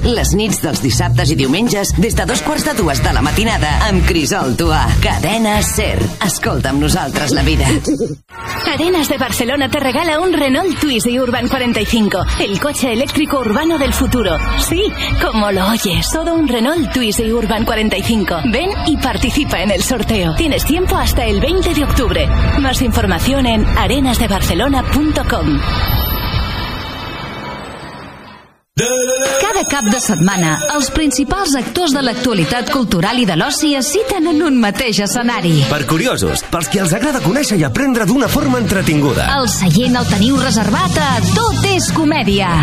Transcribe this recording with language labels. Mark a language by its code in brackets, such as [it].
[ca] Les nits dels dissabtes i diumenges des de 2:15 de la matinada amb Crisol Tuà. Cadena SER. Escolta'm nosaltres la vida. [es] Arenas de Barcelona te regala un Renault Twizy de Urban 45, el coche eléctrico urbano del futuro. Sí, como lo oyes, todo un Renault Twizy de Urban 45. Ven y participa en el sorteo. Tienes tiempo hasta el 20 de octubre. Más información en arenasdebarcelona.com. [ca] Cada cap de setmana, els principals actors de l'actualitat cultural i de l'oci es citen en un mateix escenari. Per curiosos, pels que els agrada conèixer i aprendre d'una forma entretinguda. El seient el teniu reservat a Tot és Comèdia.